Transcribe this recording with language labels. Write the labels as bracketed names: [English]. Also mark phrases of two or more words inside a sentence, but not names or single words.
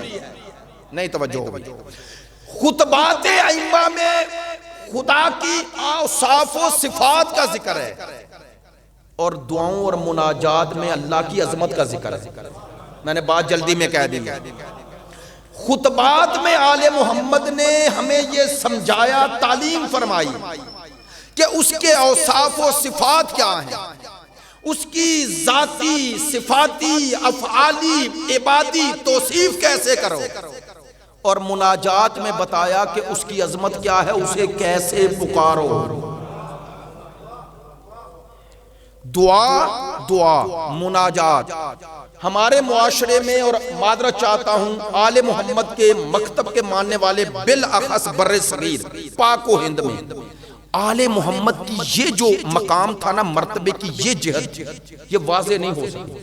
[Urdu] نہیں توجہ ہوگی، خطبات ائمہ میں خدا کی اوصاف و صفات کا ذکر ہے، اور دعاؤں اور مناجات میں اللہ کی عظمت کا ذکر ہے۔ میں نے بات جلدی میں کہہ دی۔ خطبات میں آل محمد نے ہمیں یہ سمجھایا، تعلیم فرمائی کہ اس کے اوصاف و صفات کیا ہیں، اس کی ذاتی، صفاتی، افعالی، عبادی توصیف کیسے کرو، اور مناجات میں بتایا کہ اس کی عظمت کیا ہے، اسے کیسے پکارو۔ دعا، مناجات ہمارے معاشرے میں، اور معذرت چاہتا ہوں آل محمد کے مکتب کے ماننے والے بالاخص بر صغیر پاک و ہند میں، آل محمد کی یہ جو مقام تھا نا، مرتبے کی یہ جہت، یہ واضح نہیں ہو سکتی۔